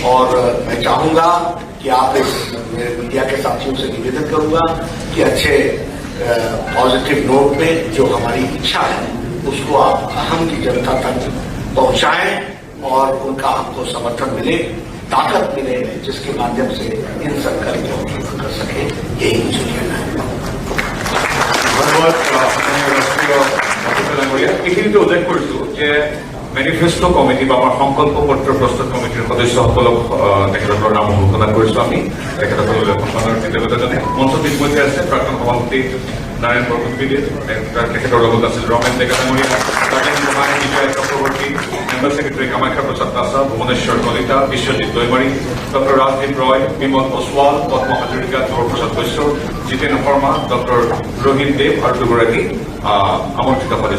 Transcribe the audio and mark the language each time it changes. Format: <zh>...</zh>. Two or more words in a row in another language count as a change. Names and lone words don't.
<hi>और मैं चाहूंगा कि आप इस मेरे मीडिया के साथियों से निवेदन करूंगा कि अच्छे पॉजिटिव नोट में जो हमारी इच्छा है उसको आप अहम की जनता तक पहुंचाएं और उनका हमको समर्थन मिले, ताकत मिले, जिसके माध्यम से इन संकल्पों को पूर्ण कर सके. यही मुझे कहना है.</hi> <as>ধন্যবাদ মাননীয় রাষ্ট্রীয় অধ্যক্ষ ডাঙৰীয়া. এইখিনিতে উল্লেখ কৰিছো যে</as> <en>manifesto committee</en> <as>বা আমাৰ সংকল্প পত্ৰ প্ৰস্তুত কমিটিৰ সদস্যসকলক তেখেতসকলৰ নাম ঘোষণা কৰিছো. আমি তেখেতসকললৈ সন্মানৰ কৃতজ্ঞতা জনাই. মঞ্চত ইতিমধ্যে আছে প্ৰাক্তন সভাপতি নাৰায়ণ বৰগোহাঞি, তেখেতৰ লগত আছিল ৰমেন ডেকা ডাঙৰীয়া, বিজয় চক্ৰৱৰ্তী,</as> <en>member secretary</en> <as>কামাখ্যা প্ৰসাদ দাসা, ভুৱনেশ্বৰ কলিতা, বিশ্বজিৎ দৈমাৰী, ডক্টৰ ৰাজদীপ ৰয়, বিমল ওসৱাল, পদ্ম হাজৰিকা, ধ্ৰুৱ প্ৰসাদ বৈশ্য, জিতেন শৰ্মা, ডক্টৰ ৰহিম দেৱ আৰু 2গৰাকী আমন্ত্ৰিত সদস্য.</as>